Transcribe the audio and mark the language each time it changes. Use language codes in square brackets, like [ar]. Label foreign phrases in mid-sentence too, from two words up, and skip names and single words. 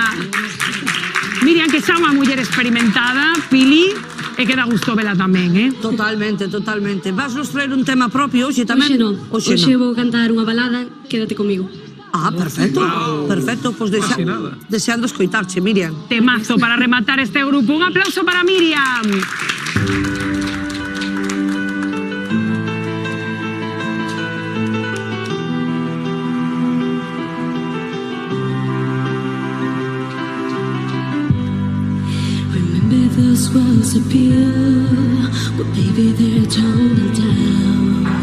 [gl] Miriam, que xa unha muller experimentada, Pili, e que dá gusto vela tamén, Totalmente, totalmente. Vas nos traer un tema propio hoxe tamén? Hoxe vou cantar unha balada, Quédate comigo. Ah, perfecto, perfecto. Pois deseando escoitarche, Miriam. Temazo para rematar este grupo. Un aplauso para Miriam. [en] Those walls appear, but baby they're toned down.